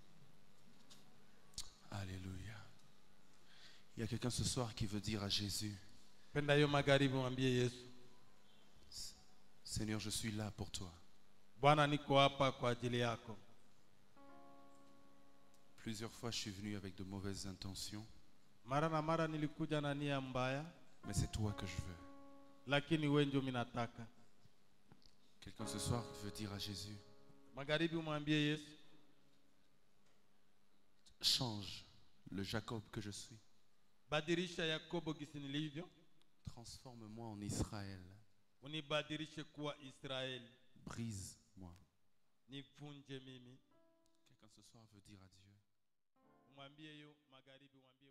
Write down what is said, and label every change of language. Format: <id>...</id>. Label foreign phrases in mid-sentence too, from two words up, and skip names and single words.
<fr>Alléluia. Il y a quelqu'un ce soir qui veut dire à Jésus,</fr> <sw>Penda hiyo magharibi, mwambie Yesu,</sw> <fr>Seigneur, je suis là pour toi.</fr> <sw>Bwana niko hapa kwa ajili yako.</sw> <fr>Plusieurs fois, je suis venu avec de mauvaises intentions,</fr> <sw>Mara na mara nilikuja na nia mbaya,</sw> <fr>mais c'est toi que je veux.</fr> <sw>lakini wewe ndio mimi nataka.</sw> <fr>Quelqu'un ce soir veut dire à Jésus,</fr> <sw>Magharibi mwambie Yesu,</sw> <fr>change le Jacob que je suis.</fr> <sw>badilisha Yakobo gisi nilivyo,</sw> <fr>Transforme-moi en Israël.</fr> <sw>unibadilishe kuwa Israeli,</sw> <fr>Brise-moi.</fr> <sw>nivunje mimi.</sw> <fr>Quelqu'un ce soir veut dire à Dieu,</fr> <sw>Mwambie hiyo magharibi.</sw>